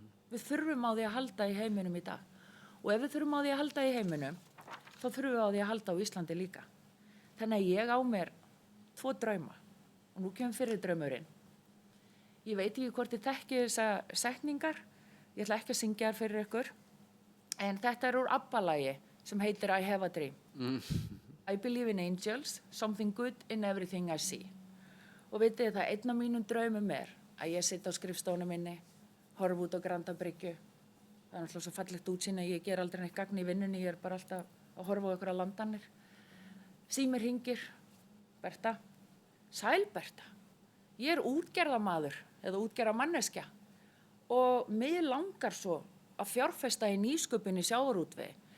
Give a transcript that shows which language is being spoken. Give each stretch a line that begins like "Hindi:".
Icelandic: Við þurfum á því að halda í heiminum í dag. Og ef við þurfum á því að halda í heiminum, þá þurfum við á því að halda á Íslandi líka. Þannig að ég á mér 2 drauma og nú kemur fyrir draumurinn. Ég veit ekki hvort þið þekkið þessa setningar, ég ætla ekki að syngja þær fyrir ykkur, en þetta er úr ABBA-lagi sem heitir I Have a Dream.
English: I believe in angels, something good in everything I see.
Icelandic: Og vitið það, einn af mínum draumum er að ég sitt á skrifstofunni minni, horf út á Grandabryggju. Það er náttúrulega svo fallegt útsýni, ég ger aldrei neitt gagn í vinnunni, ég er bara alltaf að horfa á ykkur að landanir. Símir hringir, Berta, sæl Berta, ég er útgerðamaður eða útgerðamanneskja og mig langar svo að fjárfesta í nýsköpun í sjávarútvegi.